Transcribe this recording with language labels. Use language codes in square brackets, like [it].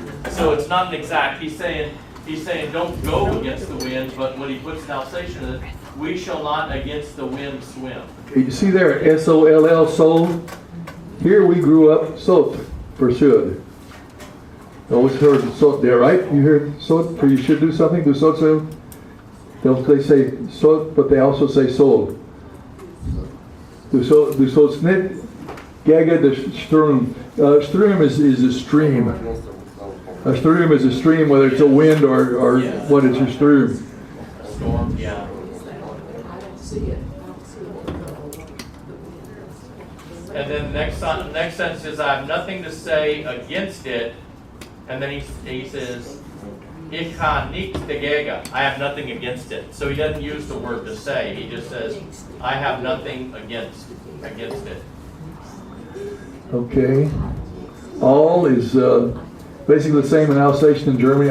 [en] So it's not an exact, he's saying don't go against the wind, but when he puts an Alsatian in it, we shall not against the wind swim. You see there, S-O-L-L, soul? Here we grew up, sot, for should. Always heard sot there, right? You heard sot, for you should do something, do sot, so? They say sot, but they also say soul. [gsw] Du sollst nicht gegen [en] the [gsw] Strom. [en] Strom is a stream. A stream is a stream, whether it's a wind or what is a stream. Storm, yeah. And then next sentence is, I have nothing to say against it. [gsw] And then he says, Ich ha nichts dagegen. [en] I have nothing against it. So he doesn't use the word to say. He just says, I have nothing against it. Okay. All is basically the same in Alsatian in Germany.